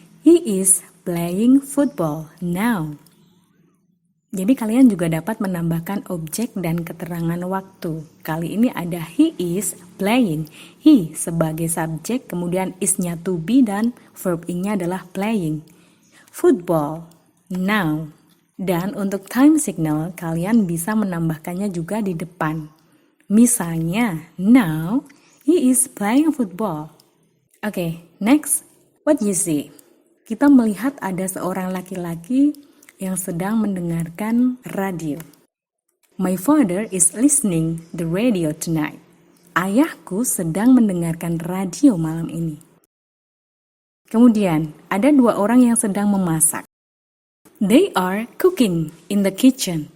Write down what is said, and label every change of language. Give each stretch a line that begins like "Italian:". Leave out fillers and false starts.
English: He is playing football now.
Indonesian: Jadi kalian juga dapat menambahkan objek dan keterangan waktu. Kali ini ada
English: he is playing.
Indonesian: He sebagai subjek, kemudian is-nya to be dan verb ing-nya adalah playing.
English: Football now.
Indonesian: Dan untuk time signal, kalian bisa menambahkannya juga di depan. Misalnya,
English: now he is playing football. Oke, next, what you see?
Indonesian: Kita melihat ada seorang laki-laki yang sedang mendengarkan radio.
English: My father is listening the radio tonight.
Indonesian: Ayahku sedang mendengarkan radio malam ini. Kemudian, ada dua orang yang sedang memasak.
English: They are cooking in the kitchen.